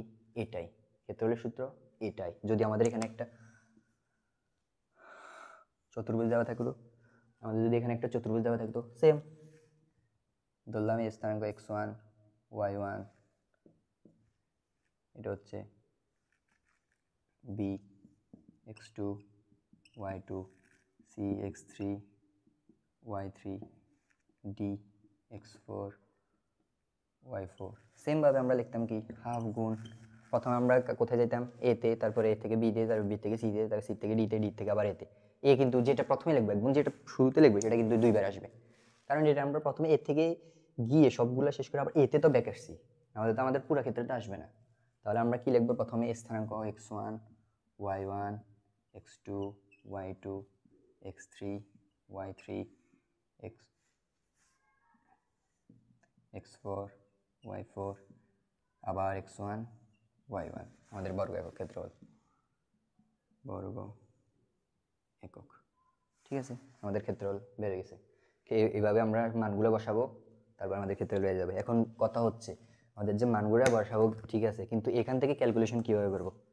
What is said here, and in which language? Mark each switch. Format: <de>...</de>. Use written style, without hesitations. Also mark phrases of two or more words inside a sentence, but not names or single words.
<bn>এটাই ক্ষেত্রফলের সূত্র, এটাই। যদি আমাদের এখানে একটা চতুর্ভুজ দেওয়া থাকতো, সেম ধরলাম এই স্থানাঙ্ক x1, y1, এটা হচ্ছে b, x2, y2, c, x3, y3, d, x4, y4। সেম ভাবে আমরা লিখতাম কি? হাফ গুণ, প্রথমে আমরা কোথায় যেতাম? এতে, তারপরে এ থেকে বি তে, তারপর বি থেকে সি তে, তারপর সি থেকে ডি তে, ডি থেকে আবার এতে। এ কিন্তু যেটা প্রথমে লিখবে একদম যেটা শুরুতে লিখবে সেটা কিন্তু দুইবার আসবে। কারণ এটা আমরা প্রথমে এ থেকে গিয়ে সবগুলো শেষ করে আবার এতে তো ব্যাক আসছি, আমাদের তো আমাদের পুরো ক্ষেত্রটা আসবে না। তাহলে আমরা কি লিখবো? প্রথমে স্থানাঙ্ক x1 y1 x2 y2 x3 y3 x x4 y4 আবার x1 y1 আমাদের বর্গ একক ক্ষেত্রফল, বর্গ একক। ঠিক আছে, আমাদের ক্ষেত্রফল বেড়ে গেছে। এইভাবে আমরা মানগুলো বসাবো, তারপর আমাদের ক্ষেত্রফল বেড়ে যাবে। এখন কথা হচ্ছে আমাদের যে মানগুলো বসাবো ঠিক আছে, কিন্তু এখান থেকে ক্যালকুলেশন কিভাবে করব?</bn>